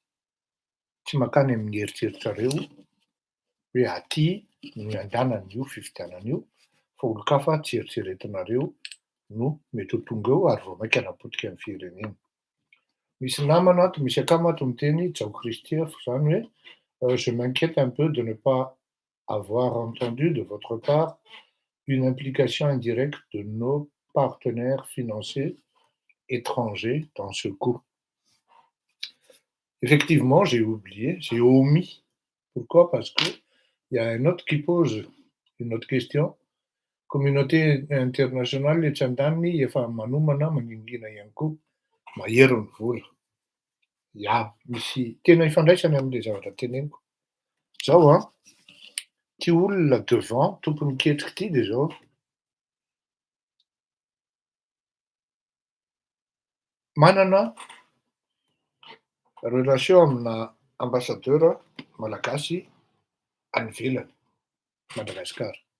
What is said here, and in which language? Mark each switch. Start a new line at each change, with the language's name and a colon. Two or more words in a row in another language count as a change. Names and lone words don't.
Malagasy: tsy mankany amin'ny eritreritrareo hoe aty ny andanan'io fifidianan'io fa olon-kafa tsy eritreretinareo no mety ho tonga eo ary vao mainka hanapotika ny firenena. Misy namana ato, misy akama ato miteny Jao Christophe zany hoe
French: je m'inquiète un peu de ne pas avoir entendu de votre part une implication indirecte de nos partenaires financiers étrangers dans ce coup. Effectivement, j'ai oublié, j'ai omis. Pourquoi? Parce que il y a un autre qui pose une autre question. Communauté internationale
Malagasy: tsy andaniny efa manomana maningina ihany koa mahery ny vola. Ya, misy tena ifandraisany amin'ilay zavatra teneniko. Zao ty olona devant tompony ketrika ty de zao manana relation amina ambassadeur malagasy any ivelany Madagasikara.